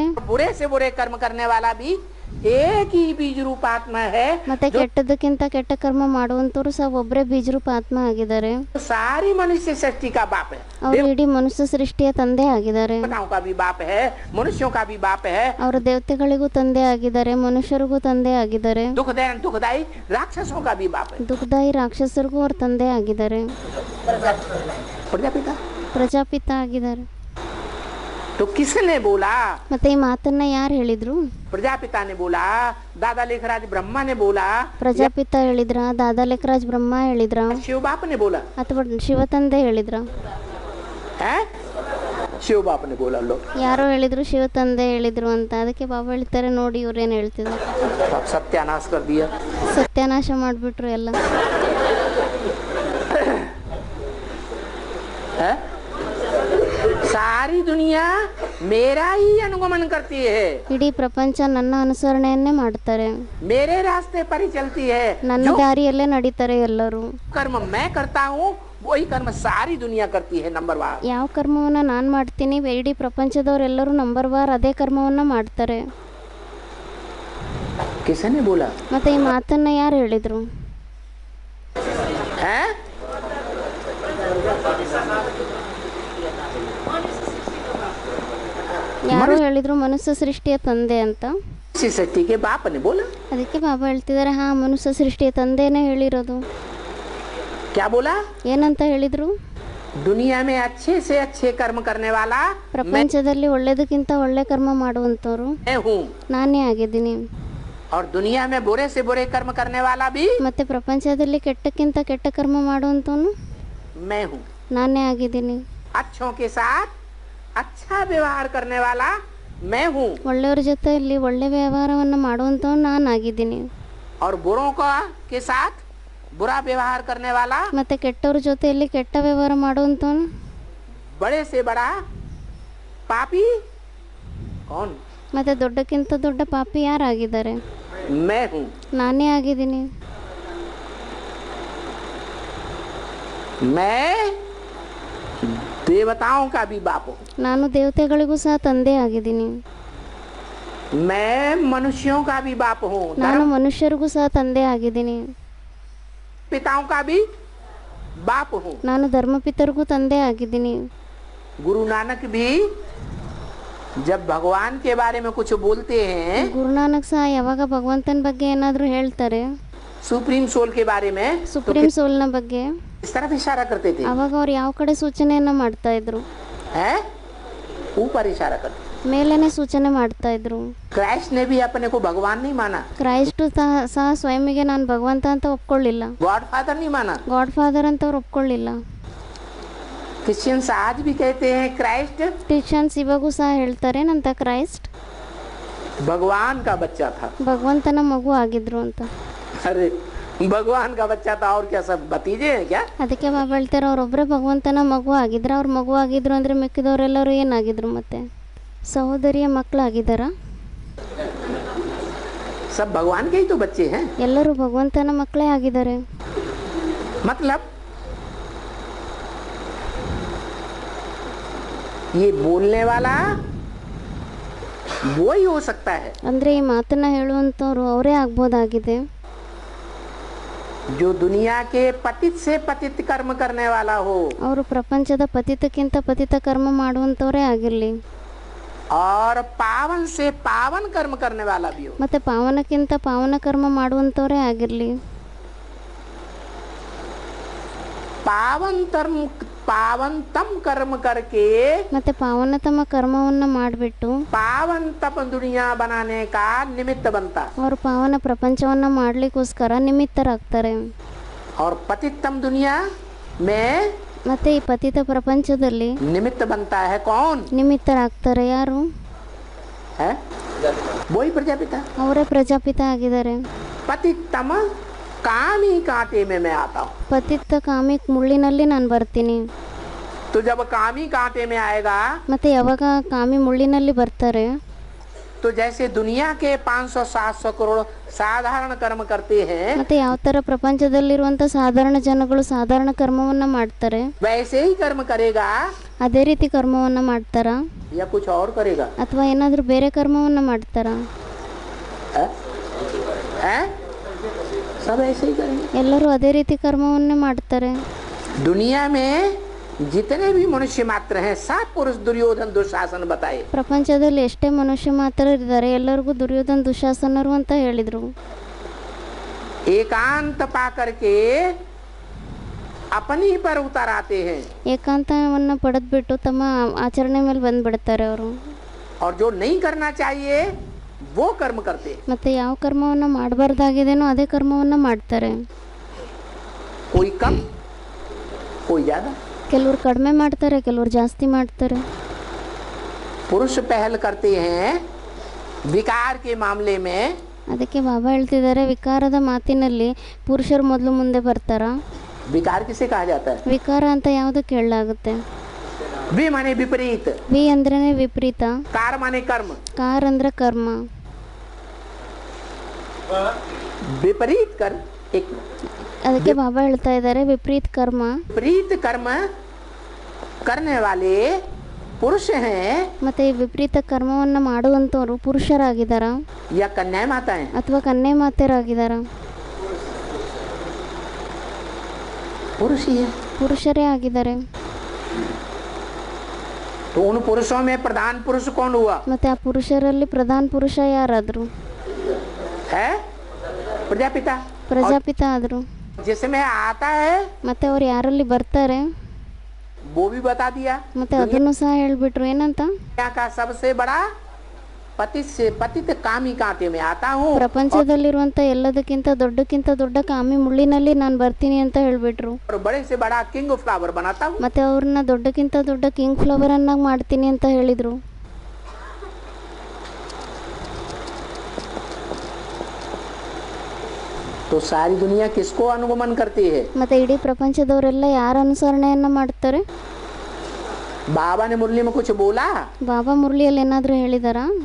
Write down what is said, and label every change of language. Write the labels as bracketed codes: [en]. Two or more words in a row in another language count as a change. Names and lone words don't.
[hi] और बुरे से बुरे कर्म करने वाला भी एक ही बीज रूप आत्मा है। [kn] ಮತ್ತೆ ಕೆಟ್ಟದಕ್ಕಿಂತ ಕೆಟ್ಟ ಕರ್ಮ ಮಾಡುವಂಥವ್ರು ಸಹ ಒಬ್ಬರೇ ಬೀಜರೂಪ ಆತ್ಮ ಆಗಿದ್ದಾರೆ. [hi] जो सारी मनुष्य सृष्टि का बाप है, [kn] ಅವರು ಇಡೀ ಮನುಷ್ಯ ಸೃಷ್ಟಿಯ ತಂದೆ ಆಗಿದ್ದಾರೆ. [hi] देवताओं का भी बाप है, मनुष्यों का भी बाप है, [kn] ಅವರು ದೇವತೆಗಳಿಗೂ ತಂದೆ ಆಗಿದ್ದಾರೆ, ಮನುಷ್ಯರಿಗೂ ತಂದೆ ಆಗಿದ್ದಾರೆ, [hi] दुखदाई राक्षसों का भी बाप है। [kn] ದುಃಖದಾಯಿ ರಾಕ್ಷಸರಿಗೂ ಅವ್ರ ತಂದೆ ಆಗಿದ್ದಾರೆ, [hi] प्रजापिता [kn] ಪ್ರಜಾಪಿತ ಆಗಿದ್ದಾರೆ. [hi] तो किसने बोला? [kn] ಮತ್ತೆ ಈ ಮಾತನ್ನ ಯಾರು ಹೇಳಿದ್ರು? [hi] प्रजापिता ने बोला, दादा लेखराज ब्रह्मा ने बोला, [kn] ಪ್ರಜಾಪಿತ ಹೇಳಿದ್ರ, ದಾದಾ ಲೇಖರಾಜ್ ಬ್ರಹ್ಮ ಹೇಳಿದ್ರ, [hi] शिव बाप ने बोला [kn] ಅಥವಾ ಶಿವ ತಂದೆ ಹೇಳಿದ್ರ? [hi] है? शिव बाप ने बोला। लो [kn] ಯಾರೋ ಹೇಳಿದ್ರು ಶಿವ ತಂದೆ ಹೇಳಿದ್ರು ಅಂತ. ಅದಕ್ಕೆ ಬಾಬಾ ಹೇಳ್ತಾರೆ, ನೋಡಿ ಇವ್ರೇನು ಹೇಳ್ತಿದ್ರು, [hi] सब सत्यानाश कर दिया। [kn] ಸತ್ಯಾನಾಶ ಮಾಡಿಬಿಟ್ರು ಎಲ್ಲ. [hi] है? सारी दुनिया मेरा ही अनुगमन करती है, [kn] ಇಡೀ ಪ್ರಪಂಚ ನನ್ನ ಅನುಸರಣೆಯನ್ನೇ ಮಾಡ್ತಾರೆ, [hi] मेरे रास्ते पर ही चलती है। [kn] ನನ್ನ [hi] जो [kn] ದಾರಿಯಲ್ಲೇ ನಡೀತಾರೆ ಎಲ್ಲರೂ. [hi] कर्म मैं करता हूँ वही कर्म सारी दुनिया करती है। नंबर वार [kn] ಯಾವ ಕರ್ಮವನ್ನ ನಾನು ಮಾಡ್ತೀನಿ, ಇಡೀ ಪ್ರಪಂಚದವರೆಲ್ಲರೂ ನಂಬರ್ ವಾರ್ ಅದೇ ಕರ್ಮವನ್ನ ಮಾಡ್ತಾರೆ. [hi] किसने बोला? [kn] ಮತ್ತೆ ಈ ಮಾತನ್ನ ಯಾರು ಹೇಳಿದ್ರು? [hi] है? [kn] ಯಾರು ಹೇಳಿದ್ರು ಮನುಷ್ಯ ಸೃಷ್ಟಿಯ ತಂದೆ ಅಂತ. [hi] इसी सृष्टि के बाप ने बोला। [kn] ಅದಕ್ಕೆ ಬಾಬಾ ಹೇಳ್ತಿದ್ದಾರೆ, ಹಾ ಮನುಷ್ಯ ಸೃಷ್ಟಿಯ ತಂದೆನೇ ಹೇಳಿರೋದು. [hi] क्या बोला? [kn] ಏನಂತ ಹೇಳಿದ್ರು? [hi] दुनिया में अच्छे से अच्छे कर्म करने वाला [kn] ಪ್ರಪಂಚದಲ್ಲಿ ಒಳ್ಳೇದಕ್ಕಿಂತ ಒಳ್ಳೆ ಕರ್ಮ ಮಾಡುವಂತವ್ರು [hi] मैं हूँ, [kn] ನಾನೇ ಆಗಿದ್ದೀನಿ. [hi] और दुनिया में बुरे से बुरे कर्म करने वाला भी [kn] ಮತ್ತೆ ಪ್ರಪಂಚದಲ್ಲಿ ಕೆಟ್ಟಕ್ಕಿಂತ ಕೆಟ್ಟ ಕರ್ಮ ಮಾಡುವಂತವನು [hi] मैं हूँ। [kn] ನಾನೇ ಆಗಿದ್ದೀನಿ. [hi] अच्छों के साथ अच्छा व्यवहार करने वाला मैं हूँ, [kn] ಒಳ್ಳೆಯವ್ರ ಜೊತೆಯಲ್ಲಿ ಒಳ್ಳೆ ವ್ಯವಹಾರವನ್ನು ಮಾಡುವಂತವನು ನಾನಾಗಿದ್ದೀನಿ. [hi] और बुरों का के साथ बुरा व्यवहार करने वाला [kn] ಮತ್ತೆ ಕೆಟ್ಟವ್ರ ಜೊತೆಯಲ್ಲಿ ಕೆಟ್ಟ ವ್ಯವಹಾರ ಮಾಡುವಂತವನು [hi] बड़े से बड़ा पापी कौन? [kn] ಮತ್ತೆ ದೊಡ್ಡಕ್ಕಿಂತ ದೊಡ್ಡ ಪಾಪಿ ಯಾರಾಗಿದ್ದಾರೆ? [hi] मैं हूँ। [kn] ನಾನೇ ಆಗಿದ್ದೀನಿ. [hi] मैं देवताओं का भी बाप हूँ, [kn] ನಾನು ದೇವತೆಗಳಿಗೂ ಸಹ ತಂದೆ ಆಗಿದ್ದೀನಿ. [hi] मैं मनुष्यों का भी बाप हूँ, [kn] ನಾನು ಮನುಷ್ಯರಿಗೂ ಸಹ ತಂದೆ ಆಗಿದ್ದೀನಿ. [hi] पिताओं का भी बाप हूँ। [kn] ನಾನು ಧರ್ಮಪಿತರಿಗೂ ತಂದೆ ಆಗಿದ್ದೀನಿ. [hi] गुरु नानक भी जब भगवान के बारे में कुछ बोलते हैं, [kn] ಗುರುನಾನಕ್ ಸಹ ಯಾವಾಗ ಭಗವಂತನ ಬಗ್ಗೆ ಏನಾದರೂ ಹೇಳ್ತಾರೆ, [en] supreme soul [hi] के बारे में, तो [en] supreme soul's [kn] ಬಗ್ಗೆ, [hi] इस तरफ इशारा करते थे, [kn] ಅವಾಗ ಅವ್ರು ಯಾವ ಕಡೆ ಸೂಚನೆಯನ್ನ ಮಾಡ್ತಾ ಇದ್ರು? [hi] है ऊपर इशारा करते। [kn] ಮೇಲೇನೆ ಸೂಚನೆ ಮಾಡ್ತಾ ಇದ್ರು. [hi] क्राइस्ट ने भी अपने को भगवान नहीं माना, [kn] ಕ್ರೈಸ್ಟ್ ಸಹ ಸ್ವಯಂಗೆ ನಾನು ಭಗವಂತ ಅಂತ ಒಪ್ಕೊಳ್ಳಿಲ್ಲ, [en] God Father [hi] नहीं माना। [en] God Father [kn] ಅಂತ ಅವ್ರು ಒಪ್ಕೊಳ್ಳಿಲ್ಲ. [hi] क्रिश्चियंस आज भी कहते हैं क्राइस्ट [kn] ಕ್ರಿಶ್ಚಿಯನ್ಸ್ ಇವಾಗೂ ಸಹ ಹೇಳ್ತಾರೆ ನಂತ ಕ್ರೈಸ್ಟ್ [hi] भगवान का बच्चा था। [kn] ಭಗವಂತನ ಮಗು ಆಗಿದ್ರು ಅಂತ. [hi] अरे भगवान का बच्चा था और क्या, सब भतीजे हैं क्या? [kn] ಅದಕ್ಕೆ ಬಾಬಾ ಹೇಳ್ತಾರೆ, ಅವರೊಬ್ಬರೇ ಭಗವಂತನ ಮಗು ಆಗಿದ್ರು. ಅವ್ರ ಮಗು ಆಗಿದ್ರು ಅಂದರೆ ಮಿಕ್ಕಿದವರೆಲ್ಲರೂ ಏನಾಗಿದ್ರು? ಮತ್ತೆ ಸಹೋದರಿಯ ಮಕ್ಕಳಾಗಿದ್ದಾರಾ? [hi] सब भगवान के ही तो बच्चे हैं। [kn] ಎಲ್ಲರೂ ಭಗವಂತನ ಮಕ್ಕಳೇ ಆಗಿದ್ದಾರೆ. [hi] मतलब ये बोलने वाला वो ही हो सकता है, [kn] ಅಂದರೆ ಈ ಮಾತನ್ನ ಹೇಳುವಂಥವ್ರು ಅವರೇ ಆಗ್ಬೋದಾಗಿದೆ. [hi] जो दुनिया के पतित से पतित कर्म करने वाला हो [kn] ಅವರು ಪ್ರಪಂಚದ ಪತಿತಕ್ಕಿಂತ ಪತಿತ ಕರ್ಮ ಮಾಡುವಂಥವರೇ ಆಗಿರಲಿ, [hi] और पावन से पावन कर्म करने वाला भी हो। [kn] ಮತ್ತು ಪಾವನಕ್ಕಿಂತ ಪಾವನ ಕರ್ಮ ಮಾಡುವಂಥವರೇ ಆಗಿರಲಿ, [hi] पावनतम कर्म करके [kn] ಮತ್ತು ಪಾವನತಮ ಕರ್ಮವನ್ನು ಮಾಡಿಬಿಟ್ಟು [hi] पावनतम दुनिया बनाने का निमित्त बनता, [kn] ಅವರು ಪಾವನ ಪ್ರಪಂಚವನ್ನು ಮಾಡಲಿಕ್ಕೋಸ್ಕರ ನಿಮಿತ್ತರಾಗ್ತಾರೆ। [hi] और पतितम दुनिया में [kn] ಮತ್ತು ಈ ಪತಿತ ಪ್ರಪಂಚದಲ್ಲಿ [hi] निमित्त बनता है कौन [kn] ನಿಮಿತ್ತರಾಗ್ತಾರೆ ಯಾರು? [hi] है? वही प्रजापिता। [kn] ಅವರೇ ಪ್ರಜಾಪಿತ ಆಗಿದ್ದಾರೆ। [hi] पतितम कामी कांटे में मैं आता हूँ। [kn] ಪತಿತ ಕಾಮಿ ಮುಳ್ಳಿನಲ್ಲಿ ನಾನು ಬರ್ತೀನಿ। [hi] तो जब कामी कांटे में आएगा [kn] ಮತ್ತೆ ಯಾವಾಗ ಕಾಮಿ ಮುಳ್ಳಿನಲ್ಲಿ ಬರ್ತಾರೆ, [hi] तो जैसे दुनिया के 500-700 करोड़ साधारण कर्म करते हैं, [kn] ಮತ್ತೆ ಯಾವ ಥರ ಪ್ರಪಂಚದಲ್ಲಿರುವಂಥ ಸಾಧಾರಣ ಜನಗಳು ಸಾಧಾರಣ ಕರ್ಮವನ್ನು ಮಾಡ್ತಾರೆ, [hi] वैसे ही कर्म करेगा [kn] ಅದೇ ರೀತಿ ಕರ್ಮವನ್ನು ಮಾಡ್ತಾರಾ [hi] या कुछ और करेगा? [kn] ಅಥವಾ ಏನಾದರೂ ಬೇರೆ ಕರ್ಮವನ್ನು ಮಾಡ್ತಾರಾ? [hi] है? है? सब ऐसे ही करेंगे। [kn] ಎಲ್ಲರೂ ಅದೇ ರೀತಿ ಕರ್ಮವನ್ನೇ ಮಾಡ್ತಾರೆ। [hi] दुनिया में जितने भी मनुष्य मात्र हैं सब पुरुष दुर्योधन दुशासन बताए। [kn] ಪ್ರಪಂಚದಲ್ಲಿ ಎಷ್ಟೇ ಮನುಷ್ಯ ಮಾತ್ರ ಇದ್ದಾರೆ ಎಲ್ಲರಿಗೂ ದುರ್ಯೋಧನ ದುಶಾಸನರು ಅಂತ ಹೇಳಿದರು। [hi] एकांत पा करके अपनी पर उतर आते हैं, [kn] ಏಕಾಂತವನ್ನು ಪಡೆದ್ಬಿಟ್ಟು ತಮ್ಮ ಆಚರಣೆ ಮೇಲೆ ಬಂದ್ಬಿಡ್ತಾರೆ ಅವರು। [hi] और जो नहीं करना चाहिए वो कर्म करते हैं। [kn] ಮತ್ತೆ ಯಾವ ಕರ್ಮವನ್ನು ಮಾಡಬಾರ್ದಾಗಿದೆನೋ ಅದೇ ಕರ್ಮವನ್ನು ಮಾಡ್ತಾರೆ। [hi] कोई कम कोई ज्यादा। [kn] ಕೆಲವರು ಕಡಿಮೆ ಮಾಡ್ತಾರೆ, ಕೆಲವರು ಜಾಸ್ತಿ ಮಾಡ್ತಾರೆ। [hi] पुरुष पहल करते हैं विकार के मामले में, [kn] ಅದಕ್ಕೆ ಬಾಬಾ ಹೇಳ್ತಿದ್ದಾರೆ ವಿಕಾರದ ಮಾತಿನಲ್ಲಿ ಪುರುಷರು ಮೊದಲು ಮುಂದೆ ಬರ್ತಾರಾ? [hi] विकार किसे कहा जाता है? [kn] ವಿಕಾರ ಅಂತ ಯಾವುದು ಕೇಳಲಾಗುತ್ತೆ? [hi] वी माने विपरीत, [kn] ವಿ ಅಂದ್ರೇನೆ ವಿಪರೀತ, [hi] कार माने कर्म, [kn] ಕಾರ ಅಂದ್ರೆ ಕರ್ಮ। [hi] विपरीत कर्म एक [kn] ಅದಕ್ಕೆ ಬಾಬಾ ಹೇಳ್ತಾ ಇದ್ದಾರೆ ವಿಪರೀತ ಕರ್ಮ, [hi] विपरीत कर्म करने वाले पुरुष हैं [kn] ಮತ್ತೆ ಈ ವಿಪರೀತ ಕರ್ಮವನ್ನು ಮಾಡುವಂಥವ್ರು ಪುರುಷರಾಗಿದ್ದಾರ [hi] या कन्या माताएं? [kn] ಅಥವಾ ಕನ್ಯೆ ಮಾತೆಯರಾಗಿದ್ದಾರ? [hi] पुरुष ही है। [kn] ಪುರುಷರೇ ಆಗಿದ್ದಾರೆ। [hi] तो उन पुरुषों में प्रधान पुरुष कौन हुआ? [kn] ಮತ್ತೆ ಆ ಪುರುಷರಲ್ಲಿ ಪ್ರಧಾನ ಪುರುಷ ಯಾರಾದ್ರು? [hi] है प्रजापिता। [kn] ಪ್ರಜಾಪಿತ ಆದ್ರು। [hi] जिसमें आता है [kn] ಮತ್ತೆ ಅವ್ರು ಯಾರಲ್ಲಿ ಬರ್ತಾರೆ [hi] वो भी बता दिया। [kn] ಮತ್ತೆ ಅದನ್ನು ಸಹ ಹೇಳ್ಬಿಟ್ರು ಏನಂತ? [hi] दुनिया का सबसे बड़ा पतित से पतित कामी कांटे में आता हूँ, [kn] ಪ್ರಪಂಚದಲ್ಲಿರುವಂಥ ಎಲ್ಲದಕ್ಕಿಂತ ದೊಡ್ಡ ಕಾಮಿ ಮುಳ್ಳಿನಲ್ಲಿ ನಾನು ಬರ್ತೀನಿ ಅಂತ ಹೇಳ್ಬಿಟ್ರು। [hi] और बड़े से बड़ा [en] king flower [hi] बनाता हूँ। [kn] ಮತ್ತೆ ಅವ್ರನ್ನ ದೊಡ್ಡಕ್ಕಿಂತ ದೊಡ್ಡ [en] king flower [kn] ಅನ್ನಾಗಿ ಮಾಡ್ತೀನಿ ಅಂತ ಹೇಳಿದ್ರು। [hi] तो सारी दुनिया किसको अनुगमन करती है? [kn] ಮತ್ತೆ ಇಡೀ ಪ್ರಪಂಚದವರೆಲ್ಲ ಯಾರ ಅನುಸರಣೆಯನ್ನ ಮಾಡ್ತಾರೆ? [hi] बाबा ने मुरली में कुछ बोला? [kn] ಬಾಬಾ ಮುರಳಿಯಲ್ಲಿ ಏನಾದರೂ ಹೇಳಿದಾರಾ?